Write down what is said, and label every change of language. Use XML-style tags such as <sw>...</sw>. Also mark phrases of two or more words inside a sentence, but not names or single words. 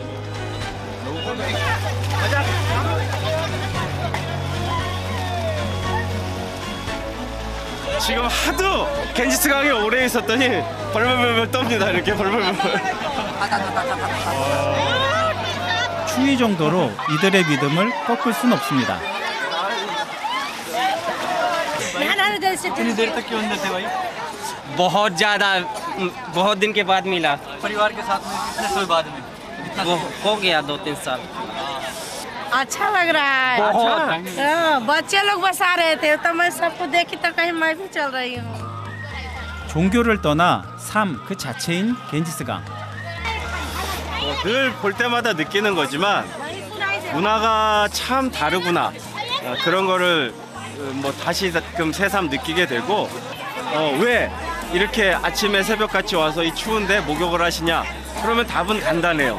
<ko>지금 하도 겐지스 강에 오래 있었더니 벌벌벌 떱니다. 이렇게 벌벌벌. 추위 정도로 이들의 믿음을 꺾을 순 없습니다.</ko> <hi>कितनी देर तक के अंदर थे भाई? बहुत ज़्यादा, बहुत दिन के बाद मिला। परिवार के साथ में कितने साल बाद में? वो हो गया 2-3 साल। अच्छा लग रहा है। बच्चे लोग बसा रहे थे तो मैं सबको देखी तो कहीं मैं भी चल रही हूँ।</hi> <ko>종교를 떠나 삶 그 자체인 겐지스 강. 늘 볼 때마다 느끼는 거지만 문화가 참 다르구나. 그런 거를 뭐 다시금 새삼 느끼게 되고 왜 이렇게 아침에 새벽같이 와서 이 추운데 목욕을 하시냐 그러면 답은 간단해요.</ko>